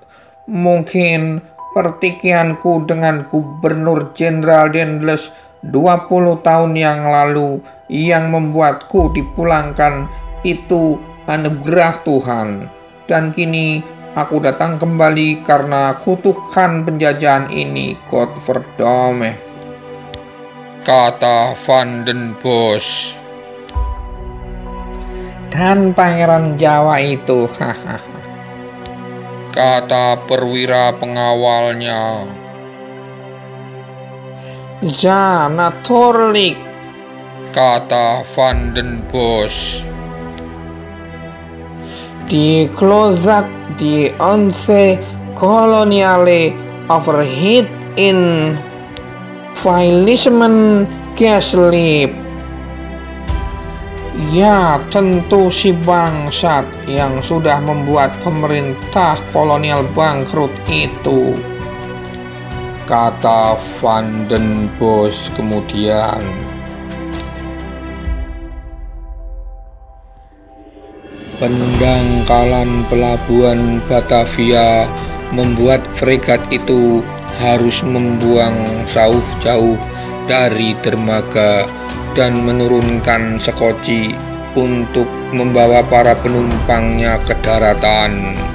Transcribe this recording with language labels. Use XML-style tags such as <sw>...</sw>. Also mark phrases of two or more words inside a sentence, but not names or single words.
<id>Mungkin pertikaianku dengan Gubernur Jenderal Dendles 20 tahun yang lalu yang membuatku dipulangkan itu anugerah Tuhan, dan kini aku datang kembali karena kutukan penjajahan ini, Godverdomme, kata Van den Bosch. Dan Pangeran Jawa itu, kata perwira pengawalnya.</id> <nl>Ja, natuurlijk,</nl> <id>kata Van den Bosch.</id> <nl>Die Klozak die onze koloniale overheid in Vailismen gesleept.</nl> <id>Ya, tentu si bangsat yang sudah membuat pemerintah kolonial bangkrut itu, kata Van den Bosch kemudian. Pendangkalan pelabuhan Batavia membuat fregat itu harus membuang jauh-jauh dari dermaga dan menurunkan sekoci untuk membawa para penumpangnya ke daratan.</id>